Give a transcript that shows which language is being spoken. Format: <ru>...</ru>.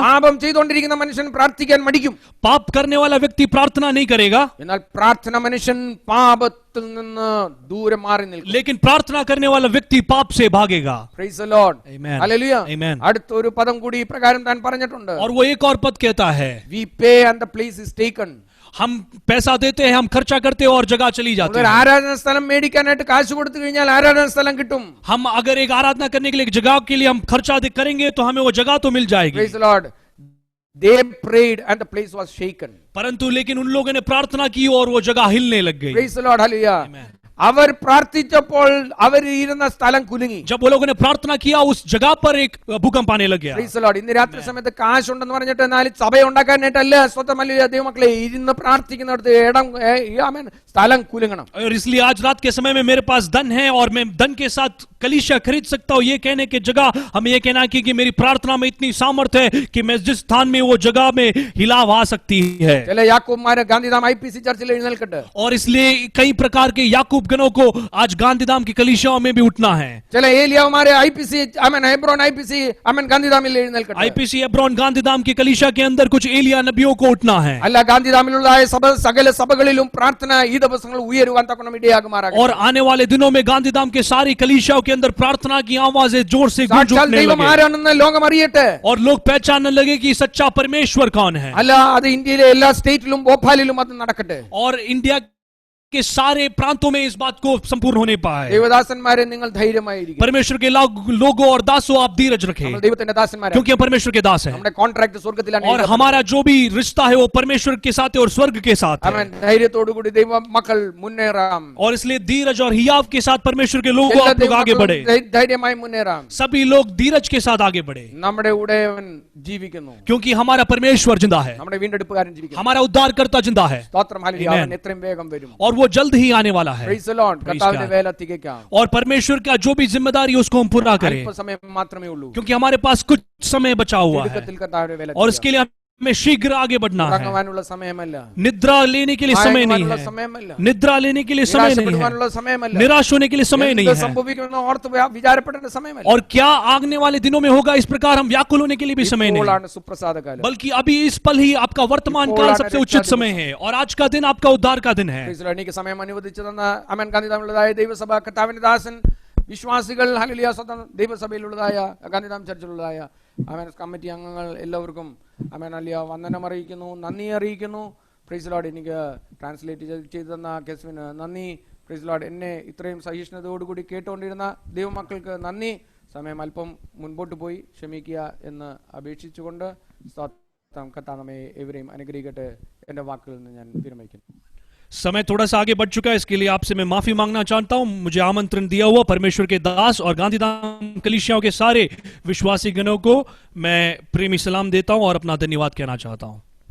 <ml>പാപം ചെയ്തുകൊണ്ടിരിക്കുന്ന മനുഷ്യൻ പ്രാർത്ഥിക്കാൻ മടിക്കും.</ml> <hi>पाप करने वाला व्यक्ति प्रार्थना नहीं करेगा,</hi> <ml>എന്നാൽ പ്രാർത്ഥന മനുഷ്യൻ പാപത്തിൽ നിന്ന് ദൂരെ മാറി നിൽക്കും.</ml> <hi>लेकिन प्रार्थना करने वाला व्यक्ति पाप से भागेगा।</hi> <en>Praise the Lord. Amen. Hallelujah. Amen.</en> <ml>അടുത്തൊരു പദം കൂടി ഇപ്രകാരം താൻ പറഞ്ഞിട്ടുണ്ട്.</ml> <hi>और वो एक और पद कहता है,</hi> <en>We pay and the place is taken.</en> <hi>हम पैसा देते हैं, हम खर्चा करते हैं और जगह चली जाती</hi> <ml>ഒരു</ml> <hi>है।</hi> <ml>ആരാധന സ്ഥലം മേടിക്കാനായിട്ട് കാശ് കൊടുത്തു കഴിഞ്ഞാൽ ആരാധന സ്ഥലം കിട്ടും.</ml> <hi>हम अगर एक आराधना करने के लिए एक जगह के लिए हम खर्चा करेंगे तो हमें वो जगह तो मिल जाएगी।</hi> <en>Praise the Lord. They prayed and the place was shaken.</en> <hi>परंतु लेकिन उन लोगों ने प्रार्थना की और वो जगह हिलने लग गई।</hi> <en>Praise the Lord. Hallelujah. Amen.</en> <ml>അവർ പ്രാർത്ഥിച്ചപ്പോൾ അവർ ഇരുന്ന സ്ഥലം കുലുങ്ങി.</ml> <hi>जब वो लोगों ने प्रार्थना किया उस जगह पर एक भूकंप आने लग गया।</hi> <en>Praise the Lord.</en> <ml>ഇന്ന് രാത്രി സമയത്ത് കാശ് ഉണ്ടെന്ന് പറഞ്ഞിട്ട് എന്നാൽ സഭ ഉണ്ടാക്കാനായിട്ടല്ല, സ്വന്തമല്ല ദൈവമക്കളെ, ഇരുന്ന് പ്രാർത്ഥിക്കുന്നിടത്ത് ആമേൻ സ്ഥലം കുലുങ്ങണം.</ml> <hi>और इसलिए आज रात के समय में मेरे पास धन है और मैं धन के साथ कलीसिया खरीद सकता हूं, ये कहने की जगह हमें ये कहना कि मेरी प्रार्थना में इतनी सामर्थ्य है कि मैं जिस स्थान में वो जगह में हिलाव आ सकती है।</hi> <ml>ചില യാക്കോബ്മാര് ഗാന്ധിധാം IPC ചർച്ചിൽ എഴുന്നേൽക്കട്ടെ.</ml> <hi>और इसलिए कई प्रकार के याकूब गणों को आज गांधीधाम की कलीसियाओं में भी उठना है।</hi> <ml>ചില ഏലിയാവുമാര് IPC ആമേൻ ഹെബ്രോൻ IPC ആമേൻ ഗാന്ധിധാമിൽ എഴുന്നേൽക്കട്ടെ.</ml> <hi>IPC हेब्रोन गांधीधाम की कलीसिया के अंदर कुछ एलिया नबियों को उठना है।</hi> <ml>അല്ല, ഗാന്ധിധാമിലുള്ള സകല സഭകളിലും പ്രാർത്ഥന ഈ ദിവസങ്ങൾ ഉയരുവാൻ തക്കണം ഇടയാകുമാറാകട്ടെ.</ml> <hi>और आने वाले दिनों में गांधीधाम के सारी कलीसियाओं के अंदर प्रार्थना की आवाजें जोर से गूंज</hi> <ml>സാക്ഷാൽ</ml> <hi>उठने</hi> <ml>ദൈവം</ml> <hi>लगे</hi> <ml>ആരാണെന്ന് ലോകം അറിയട്ടെ.</ml> <hi>और लोग पहचानने लगे कि सच्चा परमेश्वर कौन है।</hi> <ml>അല്ല, അത് ഇന്ത്യയിലെ എല്ലാ സ്റ്റേറ്റിലും ഭോപ്പാലിലും അത് നടക്കട്ടെ.</ml> <hi>और इंडिया के सारे प्रांतों में इस बात को संपूर्ण होने पाए।</hi> <ml>ദൈവദാസന്മാരെ നിങ്ങൾ ധൈര്യമായിരിക്കും.</ml> <hi>परमेश्वर के लोगों और दासों आप धीरज रखें,</hi> <ml>നമ്മൾ ദൈവത്തിന്റെ ദാസന്മാരാണ്.</ml> <hi>क्योंकि हम परमेश्वर के दास हैं</hi> <ml>നമ്മുടെ കോൺട്രാക്ട് സ്വർഗ്ഗത്തിലാണ്.</ml> <hi>और हमारा जो भी रिश्ता है वो परमेश्वर के साथ है और स्वर्ग के साथ है।</hi> <ml>ആമേൻ. ധൈര്യത്തോടുകൂടി ദൈവ മക്കൾ മുന്നേറാം.</ml> <hi>और इसलिए धीरज और हियाव के साथ परमेश्वर के लोगों</hi> <ml>എല്ലാ</ml> <hi>आप लोग आगे बढ़े,</hi> <ml>ധൈര്യമായി മുന്നേറാം.</ml> <hi>सभी लोग धीरज के साथ आगे बढ़े,</hi> <ml>നമ്മുടെ ഉടയവൻ ജീവിക്കുന്നു.</ml> <hi>क्योंकि हमारा परमेश्वर जिंदा है,</hi> <ml>നമ്മുടെ വീണ്ടെടുപ്പുകാരൻ ജീവിക്കുന്നു.</ml> <hi>हमारा उद्धारकर्ता जिंदा है</hi> <ml>സ്തോത്രം. ഹല്ലേലൂയ.</ml> <en>Amen.</en> <ml>അവൻ എത്രയും വേഗം വരും.</ml> <hi>और वो जल्द ही आने वाला है।</hi> <en>Praise the Lord. Praise</en> <ml>കർത്താവിന്റെ</ml> <en>God.</en> <ml>വേല തികയ്ക്കാം.</ml> <hi>और परमेश्वर का जो भी जिम्मेदारी है उसको हम पूरा करें,</hi> <ml>അല്പസമയം മാത്രമേ ഉള്ളൂ.</ml> <hi>क्योंकि हमारे पास कुछ समय बचा हुआ है</hi> <ml>തിടുക്കത്തിൽ കർത്താവിന്റെ വേല</ml> <hi>और इसके लिए हमें शीघ्र आगे बढ़ना है।</hi> <ml>ഉറങ്ങുവാനുള്ള സമയമല്ല.</ml> <hi>निद्रा लेने के लिए समय नहीं</hi> <ml>മയങ്ങുവാനുള്ള</ml> <hi>है,</hi> <ml>സമയമല്ല.</ml> <hi>निद्रा लेने के लिए समय नहीं है,</hi> <ml>നിരാശപ്പെടുവാനുള്ള സമയമല്ല.</ml> <hi>निराश होने के लिए समय नहीं</hi> <ml>എന്ത്</ml> <hi>है,</hi> <ml>സംഭവിക്കുമെന്ന് ഓർത്ത് വിചാരപ്പെടേണ്ട സമയമല്ല.</ml> <hi>और क्या आगने वाले दिनों में होगा इस प्रकार हम व्याकुल होने के लिए भी समय नहीं है,</hi> <ml>ഇപ്പോഴാണ് സുപ്രസാദ കാലം.</ml> <hi>बल्कि अभी इस पल ही आपका वर्तमान काल सबसे उचित समय है और आज का दिन आपका उद्धार का दिन है।</hi> <en>Praise the Lord.</en> <ml>എനിക്ക് സമയം അനുവദിച്ചു തന്ന അമേൻ ഗാന്ധിധാമിലുള്ളതായ ദൈവസഭ കർത്താവിന്റെ ദാസൻ വിശ്വാസികൾ ഹല്ലേലൂയ സ്വന്തം ദൈവസഭയിലുള്ളതായ ഗാന്ധിധാം ചർച്ചിലുള്ളതായ അമേൻ കമ്മിറ്റി അംഗങ്ങൾ എല്ലാവർക്കും അമേൻ അലിയ വന്ദനം അറിയിക്കുന്നു, നന്ദി അറിയിക്കുന്നു. Praise Lord. എനിക്ക് ട്രാൻസ്ലേറ്റ് ചെയ്തു തന്ന കെസ്വിന് നന്ദി. Praise Lord. എന്നെ ഇത്രയും സഹിഷ്ണുതയോടുകൂടി കേട്ടുകൊണ്ടിരുന്ന ദൈവമക്കൾക്ക് നന്ദി. സമയം അല്പം മുൻപോട്ട് പോയി ക്ഷമിക്കുക എന്ന് അപേക്ഷിച്ചുകൊണ്ട് കർത്താവ് നമ്മെ എവരെയും അനുഗ്രഹിക്കട്ടെ. എൻ്റെ വാക്കുകളിൽ നിന്ന് ഞാൻ വിരമിക്കുന്നു.</ml> <hi>समय थोड़ा सा आगे बढ़ चुका है, इसके लिए आपसे मैं माफी मांगना चाहता हूं। मुझे आमंत्रण दिया हुआ परमेश्वर के दास और गांधीधाम कलीसियाओं के सारे विश्वासी गणों को मैं प्रेमी सलाम देता हूं और अपना धन्यवाद कहना चाहता हूं।</hi>